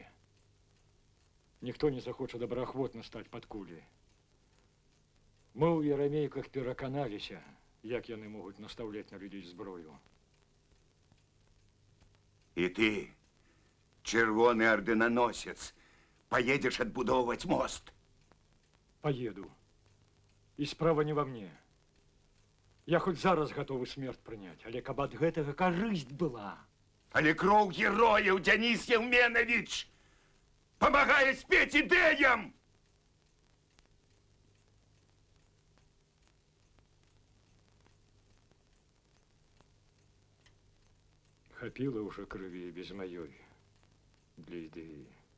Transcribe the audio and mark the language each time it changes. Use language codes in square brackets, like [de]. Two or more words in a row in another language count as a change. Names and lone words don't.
[be] Ніхто не захоча добраахвотна стаць пад кулі. Мы ў ярамейках пераканаліся, як яны могуць настаўляць на людзей зброю. І ты, чырвоны ардынаносец, [ru] поедешь отбудовывать мост? Поеду. И справа не во мне. Я хоть зараз готовы смерть принять, [be] але каб ад гэтага карысць была. Але кроў герояў Дзяніс Еўменавіч памагае спець ідэям! Хапіла уже крыві без маёй для ідэі.